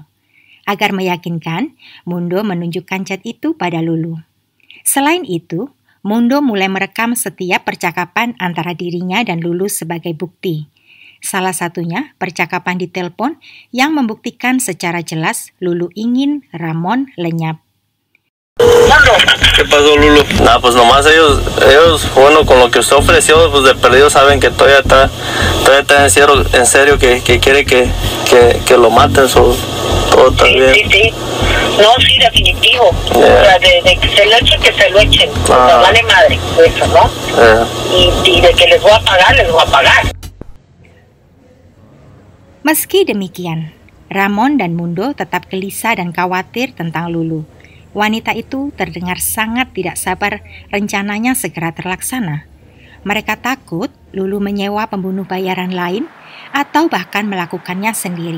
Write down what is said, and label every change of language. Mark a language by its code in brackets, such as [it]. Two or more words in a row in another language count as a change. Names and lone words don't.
[id] Agar meyakinkan, Mundo menunjukkan chat itu pada Lulu. Selain itu, Mundo mulai merekam setiap percakapan antara dirinya dan Lulu sebagai bukti. Salah satunya percakapan di telepon yang membuktikan secara jelas Lulu ingin Ramon lenyap. [es] ¿Qué pasó, Lulu? Nah, pues nomás ellos, bueno, con lo que usted ofreció, pues de perdido saben que todavía está en serio que quiere que lo maten, todo está bien. Sí. No, sí, definitivo. O sea, de que se lo echen, que se lo echen. O sea, vale madre, eso, ¿no? Y de que les voy a pagar. [id] Meski demikian, Ramon dan Mundo tetap gelisah dan khawatir tentang Lulu. Wanita itu terdengar sangat tidak sabar rencananya segera terlaksana. Mereka takut Lulu menyewa pembunuh bayaran lain atau bahkan melakukannya sendiri.